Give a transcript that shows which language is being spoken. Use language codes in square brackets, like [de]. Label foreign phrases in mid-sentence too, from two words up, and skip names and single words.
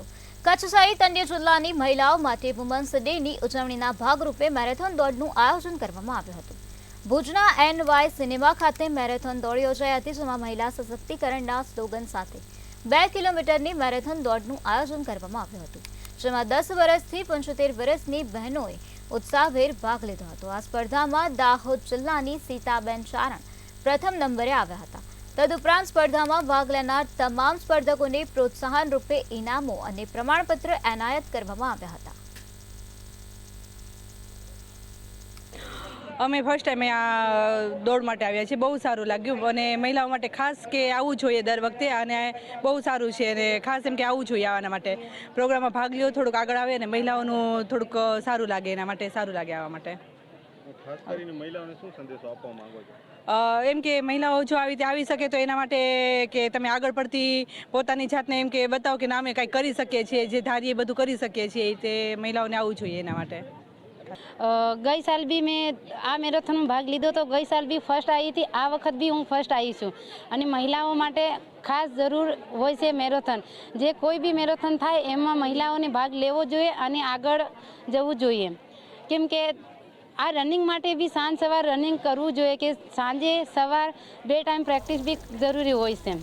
[gu] કચ્છ સહિત અન્ય જિલ્લાની મહિલાઓ માટે [en] Women's Day [gu] ઉજવણીના ભાગરૂપે મેરેથોન દોડનું આયોજન કરવામાં આવ્યું હતું। ભુજના NY સિનેમા ખાતે મેરેથોન દોડ યોજાઈ હતી, જેમાં મહિલા સશક્તિકરણના સ્લોગન સાથે 2 કિલોમીટરની મેરેથોન દોડનું આયોજન કરવામાં આવ્યું હતું, જેમાં 10 વર્ષથી 75 વર્ષની બહેનોએ ઉત્સાહભેર ભાગ લીધો હતો। આ સ્પર્ધામાં દાહોદ જિલ્લાની સીતાબેન ચારણ પ્રથમ નંબરે આવ્યા હતા। તદુપરાંત સ્પર્ધામાં ભાગ લેનાર તમામ સ્પર્ધકોને પ્રોત્સાહન રૂપે ઇનામો અને પ્રમાણપત્ર એનાયત કરવામાં આવ્યા હતા। અમે [en] first time [gu] આ દોડ માટે આવ્યા છીએ। બહુ સારું લાગ્યું અને મહિલાઓ માટે ખાસ કે આવવું જોઈએ દર વખતે, અને બહુ સારું છે અને ખાસ એમ કે આવવું જોઈએ આના માટે પ્રોગ્રામમાં ભાગ લ્યો, થોડુંક આગળ આવે અને મહિલાઓનું થોડુંક સારું લાગે, એના માટે સારું લાગે આવવા માટે। ખાસ કરીને મહિલાઓને શું સંદેશો આપવા માંગો છો? એમ કે મહિલાઓ જો આવી રીતે આવી શકે તો એના માટે કે તમે આગળ પડતી પોતાની જાતને એમ કે બતાવો કે ના અમે કંઈક કરી શકીએ છીએ, જે ધારીએ બધું કરી શકીએ છીએ, તે મહિલાઓને આવવું જોઈએ એના માટે। [hi] गई साल भी मैं आ मैराथन में [gu] ભાગ લીધો [hi] तो गई साल भी फर्स्ट आई थी, [gu] આ વખત ભી હું ફર્સ્ટ આઈ છું। અને મહિલાઓ માટે ખાસ જરૂર હોય છે મેરાથન। જે કોઈ બી મેરાથન થાય એમાં મહિલાઓને ભાગ લેવો જોઈએ અને આગળ જવું જોઈએ, કેમ કે આ રનિંગ માટે બી સાંજ સવાર રનિંગ કરવું જોઈએ, કે સાંજે સવાર 2 ટાઈમ પ્રેક્ટિસ બી જરૂરી હોય છે।